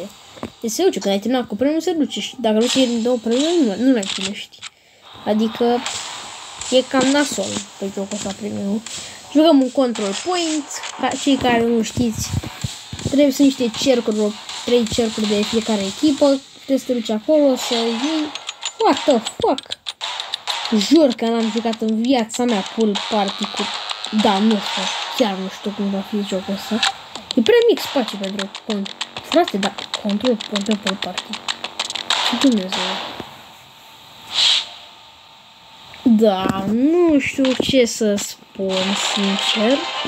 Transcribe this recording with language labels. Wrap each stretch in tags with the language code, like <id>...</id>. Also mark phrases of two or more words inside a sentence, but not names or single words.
<ro>Deci se duce, când ai terminat cu premium se duce și dacă nu ții două premium, nu mai primești. Adică e cam nasol pe jocul ăsta premium. Jucăm un</ro> <en>control point,</en> <ro>cei care nu știți, trebuie să niște cercuri, 3 cercuri de fiecare echipă, trebuie să te duci acolo, să iei.</ro> <en>What the fuck?</en> <ro>Jur că n-am jucat în viața mea pool party cu... Da, nu știu, chiar nu știu cum va fi jocul ăsta. E prea mic spațiu pentru cont. Frate, da,</ro> <en>control point</en> <ro>pe pool party. Și Dumnezeu. Da, nu știu ce să spun, sincer.</ro>